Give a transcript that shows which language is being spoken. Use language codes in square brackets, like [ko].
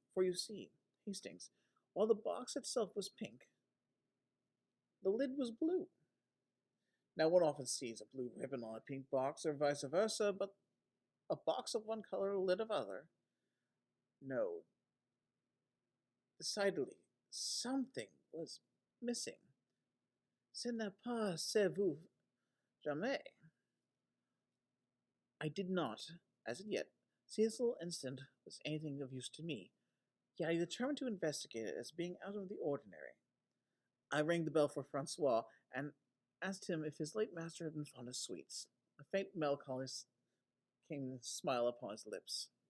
[en] For you see, Hastings, while the box itself was pink, the lid was blue. Now one often sees a blue ribbon on a pink box, or vice versa, but a box of one color, a lid of other. No. Decidedly, something was missing. [fr] Ce n'est pas chez vous jamais. [en] I did not, as yet, see this little incident was anything of use to me, yet I determined to investigate it as being out of the ordinary. I rang the bell for Francois, and asked him if his late master had been fond of sweets. A faint melancholy came to smile upon his lips.